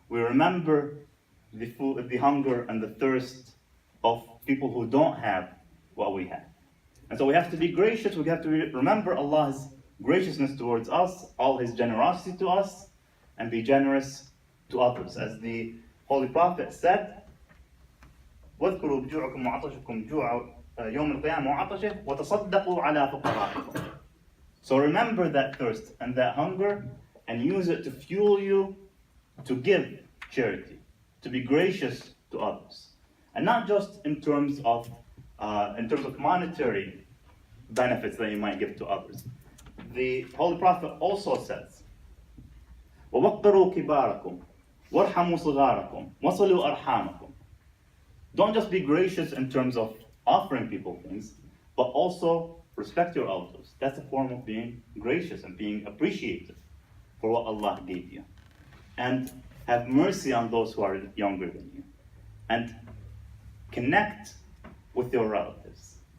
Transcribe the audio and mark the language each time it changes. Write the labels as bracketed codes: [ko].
[en] We remember the food, the hunger and the thirst of people who don't have what we have. And so we have to be gracious, we have to remember Allah's graciousness towards us, all His generosity to us, and be generous to others. As the Holy Prophet said, [ar] وَاذْكُرُوا بِجُوعِكُمْ وَعَطَشِكُمْ جُوعَ يَوْمِ الْقِيَامَةِ وَعَطَشِهِ وَتَصَدَّقُوا عَلَى فُقَرَائِكُمْ. [en] So remember that thirst and that hunger, and use it to fuel you to give charity, to be gracious to others. And not just in terms of monetary benefits that you might give to others. The Holy Prophet also says, [ar] وَوَقِّرُوا كِبَارَكُمْ وَارْحَمُوا صِغَارَكُمْ وَصِلُوا أَرْحَامَكُمْ. [en] Don't just be gracious in terms of offering people things, but also respect your elders. That's a form of being gracious and being appreciative for what Allah gave you. And have mercy on those who are younger than you. And connect with your relatives.